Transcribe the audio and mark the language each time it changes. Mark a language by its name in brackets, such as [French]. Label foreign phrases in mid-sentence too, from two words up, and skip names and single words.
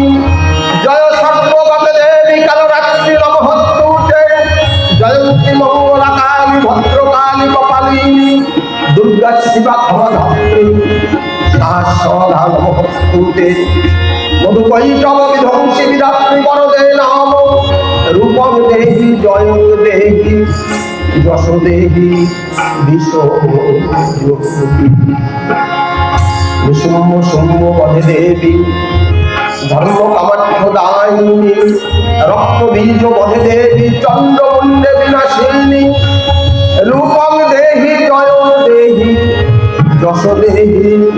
[Sanskrit] जय सर्वगत देवी कालरात्रि नमस्तुते जयंती मंगलकाली भद्रकाली कपालिनी दुर्गा शिवा भवधात्री शाश्वता नमस्तुते मधुकैटभ विध्वंसी विधात्री वरदे नाम रूपम देहि जयं देहि যশ দেহি বিশুম্ভ শুম্ভ বধে দেবী ধর্ম কামার্থ দায়িনী রক্ত বীজ বধে দেবী চন্দ্রমুণ্ডে বিনাশিনী রূপম দেহি জয়ং দেহি যশ দেহি